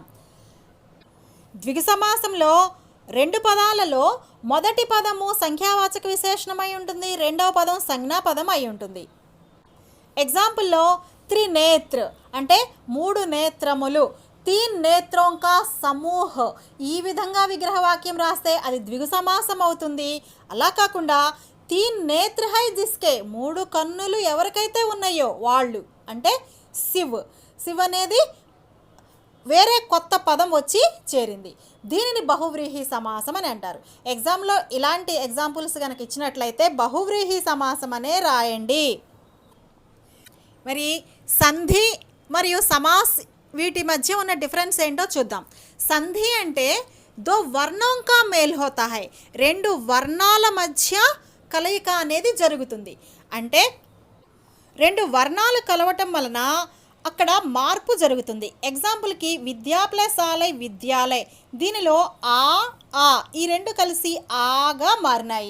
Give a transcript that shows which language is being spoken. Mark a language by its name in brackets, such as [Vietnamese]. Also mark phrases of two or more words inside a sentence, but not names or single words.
[Telugu] ద్విగు సమాసంలో రెండు పదాలలో మొదటి పదము సంఖ్యావాచక విశేషణమై ఉంటుంది, రెండవ పదం సంజ్ఞాపదం అయి ఉంటుంది. ఎగ్జాంపుల్లో త్రినేత్ర అంటే మూడు నేత్రములు, [Hindi] तीन नेत्रों का समूह [Telugu] ఈ విధంగా విగ్రహవాక్యం రాస్తే అది ద్విగు సమాసం అవుతుంది. అలా కాకుండా [Hindi] तीन नेत्र है जिसके [Telugu] మూడు కన్నులు ఎవరికైతే ఉన్నాయో వాళ్ళు అంటే శివ్ అనేది వేరే కొత్త పదం వచ్చి చేరింది, దీనిని బహువ్రీహి సమాసం అని అంటారు. ఎగ్జామ్లో ఇలాంటి ఎగ్జాంపుల్స్ కనుక ఇచ్చినట్లయితే బహువ్రీహి సమాసం అనే రాయండి. మరి సంధి మరియు సమాస్ వీటి మధ్య ఉన్న డిఫరెన్స్ ఏంటో చూద్దాం. సంధి అంటే [Hindi] दो वर्णों का मेल होता है [Telugu] రెండు వర్ణాల మధ్య కలయిక అనేది జరుగుతుంది. అంటే రెండు వర్ణాలు కలవటం వలన అక్కడ మార్పు జరుగుతుంది. ఎగ్జాంపుల్కి విద్యా ప్లస్ ఆలయ్ విద్యాలయ్, దీనిలో ఆ ఈ రెండు కలిసి ఆగా మారినాయి.